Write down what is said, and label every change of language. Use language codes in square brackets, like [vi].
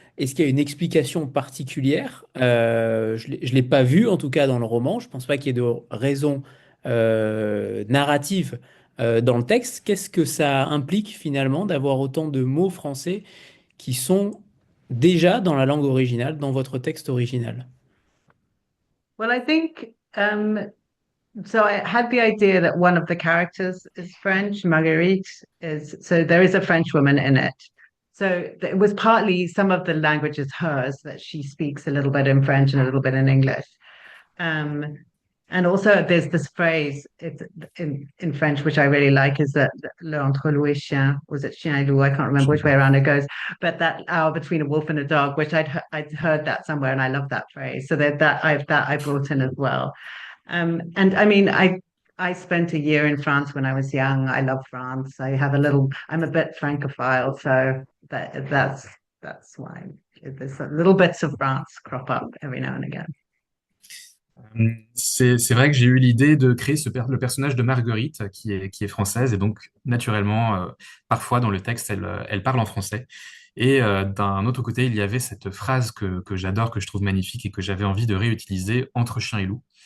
[fr] Est-ce qu'il y a une explication particulière? Je ne l'ai pas vue, en tout cas, dans le roman. Je ne pense pas qu'il y ait de raison narrative dans le texte. Qu'est-ce que ça implique finalement d'avoir autant de mots français qui sont déjà dans la langue originale, dans votre texte original? [en] Well, I think so. I had the idea that one of the characters is French. Marguerite is, so there is a French woman in it. So it was partly some of the language is hers, that she speaks a little bit in French and a little bit in English. Um, and also there's this phrase it's in French, which I really like, is that [fr] le entre loup et chien, [en] was it [fr] chien et loup? [en] I can't remember which way around it goes, but that hour between a wolf and a dog, which I'd heard that somewhere, and I love that phrase. So that I brought in as well. And I mean, I spent a year in France when I was young. I love France. I'm a bit Francophile, so that's why there's little bits of France crop up every now and again. [fr] C'est vrai que j'ai eu l'idée de créer le personnage de Marguerite, qui est française, et donc naturellement, parfois dans le texte, elle parle en français. Et d'un autre côté, il y avait cette phrase que j'adore, que je trouve magnifique et que j'avais envie de réutiliser entre chien et loup.